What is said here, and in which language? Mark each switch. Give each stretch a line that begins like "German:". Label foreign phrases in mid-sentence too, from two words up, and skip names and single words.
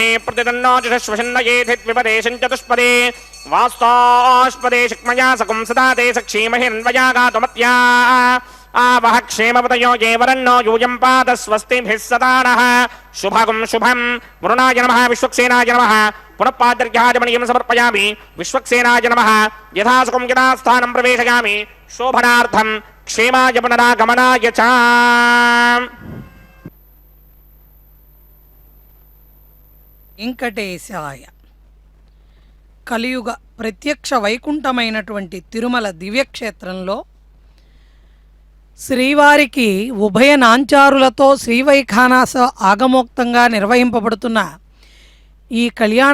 Sanskrit: प्रतिदन्नो जुषश्वशन्नयेधिद्विपदे सञ्चतुष्पदे वास्तोष्पदे शक्मया सकुं सदा ते सक्षीमहिरन्वया गातुमत्या आवह क्षेमपतयो ये वरन्नो यूयं पाद स्वस्तिभिः सदा नः शुभगं शुभं वरुणाय नमः विश्वक्सेनाय नमः पुनः पादर्घ्याजमणीयं समर्पयामि विश्वक्सेनाय नमः यथा सुखं यथा स्थानं प्रवेशयामि शोभनार्थं क्षेमाय पुनरागमनाय च
Telugu: వెంకటేశాయ కలియుగ ప్రత్యక్ష వైకుంఠమైనటువంటి తిరుమల దివ్యక్షేత్రంలో శ్రీవారికి ఉభయ నాంచారులతో శ్రీవైఖానస ఆగమోక్తంగా నిర్వహింపబడుతున్న ఈ కళ్యాణ